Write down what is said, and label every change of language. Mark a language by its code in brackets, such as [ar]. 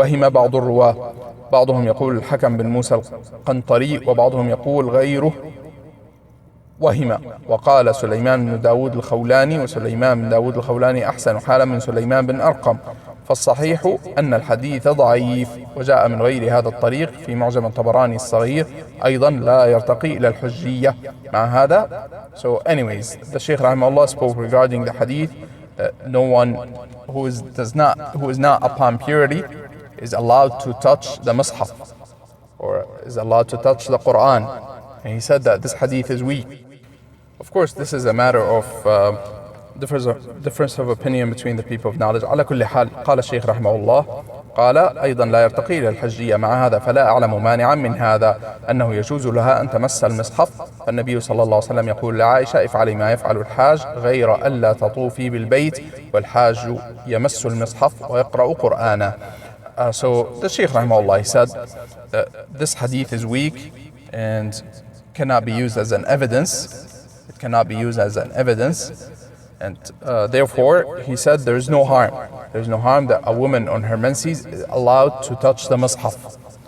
[ar] بعض الرواة بعضهم يقول الحكم بن موسى القنطري وبعضهم يقول غيره وهم وقال سليمان بن داود الخولاني وسليمان بن داود الخولاني أحسن حالا من سليمان بن أرقم فالصحيح أن الحديث ضعيف وجاء من غير هذا الطريق في معجم الطبراني الصغير أيضا لا يرتقي إلى الحجية مع هذا. [en] So anyways, the Shaykh rahimahullah spoke regarding the hadith that no one who is not upon purity is allowed to touch the mushaf or is allowed to touch the Quran, and he said that this hadith is weak. Of course, this is a matter of difference of opinion between the people of knowledge. [ar] على كل حال قال الشيخ رحمه الله قال أيضا لا يرتقي إلى الحجية مع هذا فلا أعلم مانعا من هذا أنه يجوز لها أن تمس المصحف فالنبي صلى الله عليه وسلم يقول لعائشة افعلي ما يفعل الحاج غير ألا تطوفي بالبيت والحاج يمس المصحف ويقرأ قرآنا. [en] So the Shaykh rahimahullah, he said that this hadith is weak and cannot be used as an evidence. It cannot be used as an evidence. And therefore, he said there is no harm. There is no harm that a woman on her menses is allowed to touch the mushaf.